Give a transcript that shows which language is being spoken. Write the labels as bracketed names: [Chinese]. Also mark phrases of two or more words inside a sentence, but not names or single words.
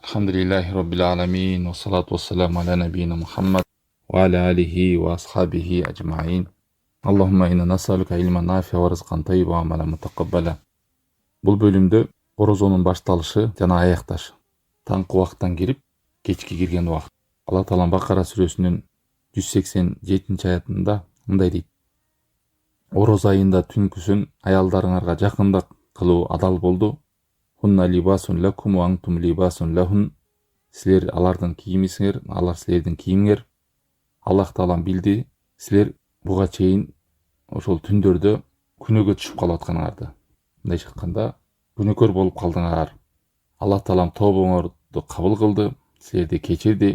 [Arabic] الحمد لله رب العالمين والصلاة والسلام على نبينا محمد وعلى آله وأصحابه أجمعين. اللهم إنا نسألك علما نافعا ورزقا طيبا وعملا متقبلا. [Kyrgyz] Бұл бөлімде оразаның башталышы жана аякташы. Таңкы убакыттан кирип, кечки кирген убакыт. Алла Таала Бакара сүрөсүнүн 187-аятында мындай дейт: Ораза айында түнкүсүн аялдарыңарга жакындык кылуу адал болду. [Arabic] هن لباس لكم وأنتم لباس لهن. [Kyrgyz] Силер алардын кийимисиңер, алар силердин кийимиңер. Аллах Таалам билди, силер буга чейин ошол түндөрдө күнөөгө түшүп калып атканыңарды. Мындайча айтканда, күнөөкөр болуп калдыңар. Аллах Таалам тобоңорду кабыл кылды, силерди кечирди.